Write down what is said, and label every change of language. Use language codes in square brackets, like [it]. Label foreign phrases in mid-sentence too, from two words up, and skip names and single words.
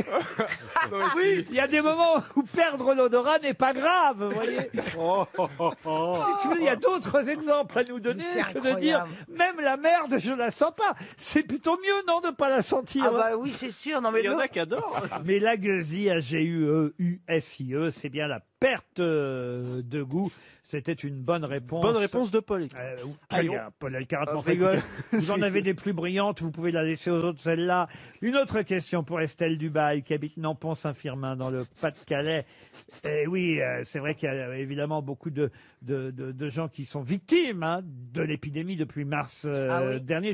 [fr] Oui, il y a des moments où perdre l'odorat n'est pas grave, vous voyez. Si tu veux, il y a d'autres exemples à nous donner que de dire même la merde, je la sens pas. C'est plutôt mieux, non, de pas la sentir. Ah bah oui, c'est sûr. Non, mais Il y en a qui adorent. Mais la gueusie, A-G-U-E-U-S-I-E, c'est bien la perte de goût. C'était une bonne réponse. Bonne réponse de Paul. Très bien, Paul Elkarat. Ah, Enfin, rigole. écoutez, vous en avez des plus brillantes, vous pouvez la laisser aux autres, celle-là. Une autre question pour Estelle Dubail, qui habite Nampont-Saint-Firmin, dans le Pas-de-Calais. Et oui, c'est vrai qu'il y a évidemment beaucoup de gens qui sont victimes de l'épidémie depuis mars dernier.